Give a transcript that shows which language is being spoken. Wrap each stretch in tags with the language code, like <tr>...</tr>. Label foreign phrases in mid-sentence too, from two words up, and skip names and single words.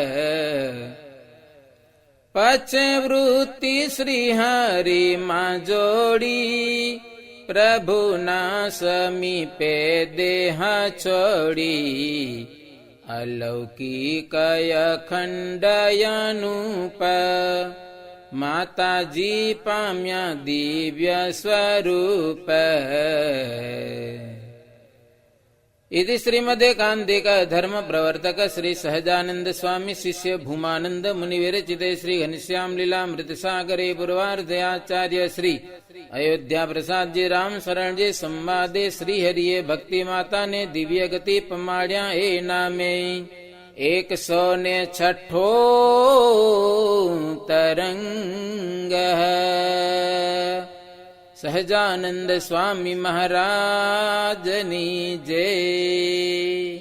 <gu>પછે વૃત્તિ શ્રી હરિમાં જોડી પ્રભુના સમીપે દેહ છોડી અલૌકિક અખંડયનુપ માતાજી પામ્યા દિવ્ય સ્વરૂપ</gu> <sa>इति श्रीमदेकान्तिक धर्म प्रवर्तक श्री सहजानंद स्वामी शिष्य भूमानंद मुनि विरचिते श्री घनश्याम लीलामृत सागरे पूर्वार्धे आचार्य श्री अयोध्या प्रसाद जी राम शरण जी संवादे</sa> <gu>શ્રી હરિયે ભક્તિ માતા ને દિવ્ય ગતિ પમાડ્યા એ નામે 106 તરંગ સહજાનંદ સ્વામી મહારાજની જય.</gu>